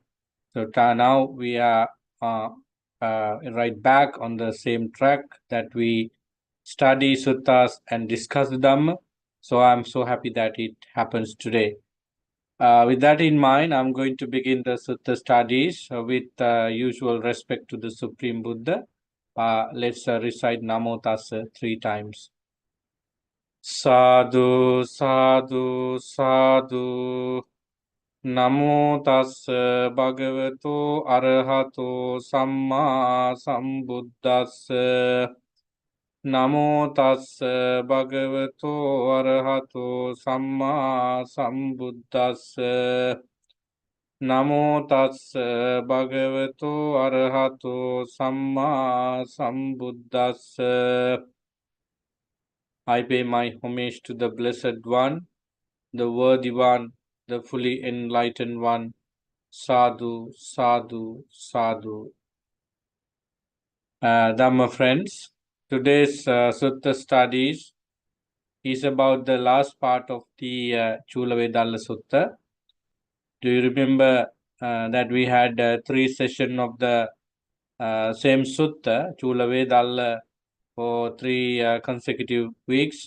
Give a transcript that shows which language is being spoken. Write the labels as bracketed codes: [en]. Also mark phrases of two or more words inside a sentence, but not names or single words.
[en] So now we are right back on the same track that we study suttas and discuss the Dhamma. So I'm so happy that it happens today. With that in mind, I'm going to begin the Sutta studies with usual respect to the Supreme Buddha. Let's recite Namo Tassa 3 times. [pi] Sadhu, sadhu, sadhu. Namo Tassa Bhagavato Arahato Samma Sambuddhassa. Namo Tassa Bhagavato Arahato Samma Sambuddhassa. Namo Tassa Bhagavato Arahato Samma Sambuddhassa. [en] I pay my homage to the Blessed One, the Worthy One, the fully enlightened One. [pi] Sadhu, sadhu, sadhu. [en] Dhamma friends, today's Sutta studies is about the last part of the Chula Vedalla Sutta. Do you remember that we had 3 sessions of the same Sutta, Chula Vedalla, for 3 consecutive weeks?